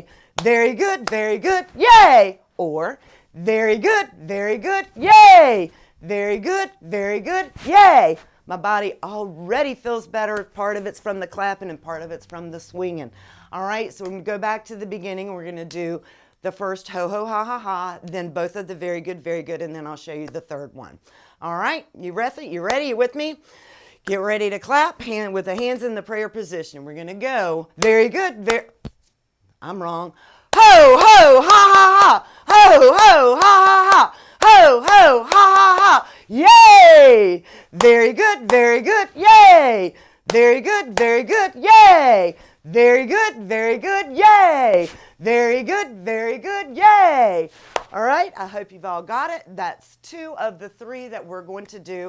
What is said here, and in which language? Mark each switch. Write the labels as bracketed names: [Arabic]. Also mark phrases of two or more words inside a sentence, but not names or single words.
[English] Very good, yay! Or very good, yay! Very good, yay! My body already feels better. Part of it's from the clapping and part of it's from the swinging. All right, so we're going to go back to the beginning. We're going to do the first ho, ho, ha, ha, ha, then both of the very good, and then I'll show you the third one. All right, you ready? You with me? Get ready to clap with the hands in the prayer position. We're going to go very good, I'm wrong. Ho, ho, ha, ha, ha. Ho, ho, ha, ha, ha. Ho, ho, ha, ha, ha. Yay! Very good, yay! Very good, yay! Very good, yay! Very good, yay! All right, I hope you've all got it. That's 2 of the 3 that we're going to do.